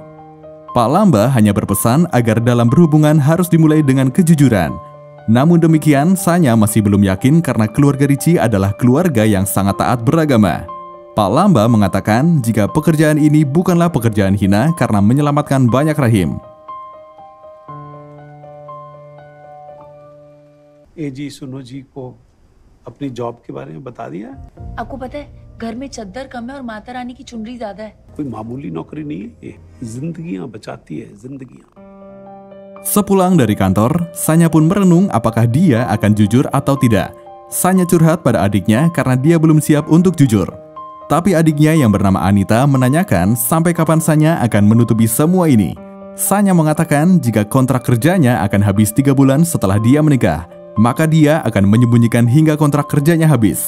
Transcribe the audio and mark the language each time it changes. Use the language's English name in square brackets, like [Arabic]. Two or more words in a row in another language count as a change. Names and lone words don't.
[Indonesian] Pak Lamba hanya berpesan agar dalam berhubungan harus dimulai dengan kejujuran. Namun demikian, Sanya masih belum yakin karena keluarga Richie adalah keluarga yang sangat taat beragama. Pak Lamba mengatakan jika pekerjaan ini bukanlah pekerjaan hina karena menyelamatkan banyak rahim. [Hindi] जी सुनो जी को अपनी जॉब के बारे में बता दिया? आपको पता है घर में चद्दर कम है और माता रानी की चुनरी ज्यादा है। कोई मामूली नौकरी नहीं है ये, जिंदगियां बचाती है जिंदगियां। [Indonesian] Sepulang dari kantor, Sanya pun merenung apakah dia akan jujur atau tidak. Sanya curhat pada adiknya karena dia belum siap untuk jujur. Tapi adiknya yang bernama Anita menanyakan sampai kapan Sanya akan menutupi semua ini. Sanya mengatakan jika kontrak kerjanya akan habis 3 bulan setelah dia menikah, maka dia akan menyembunyikan hingga kontrak kerjanya habis.